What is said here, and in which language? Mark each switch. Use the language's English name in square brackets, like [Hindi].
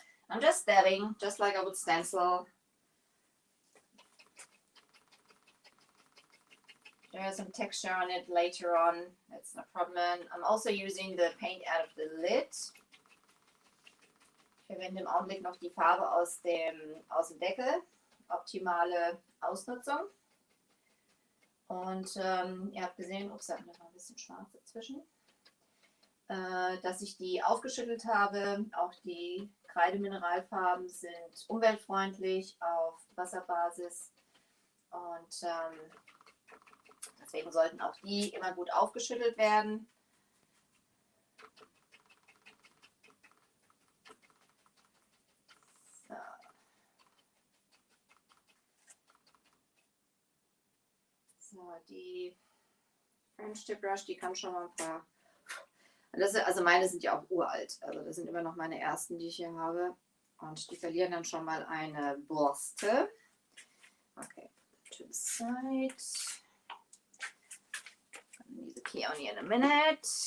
[English] I'm just dabbing, just like I would stencil. There's some texture on it later on. That's no problem. I'm also using the paint out of the lid. [German] Ich verwende im Augenblick noch die Farbe aus dem Deckel. Optimale Ausnutzung. Und ihr habt gesehen, ups, da war ein bisschen schwarz dazwischen, dass ich die aufgeschüttelt habe. Auch die Kreidemineralfarben sind umweltfreundlich auf Wasserbasis. Und deswegen sollten auch die immer gut aufgeschüttelt werden. So. So, die French Tip Brush, die kann schon mal ein paar. Also meine sind ja auch uralt. Also das sind immer noch meine ersten, die ich hier habe. Und die verlieren dann schon mal eine Borste. [English] Okay, to the side. Use the peony in a minute.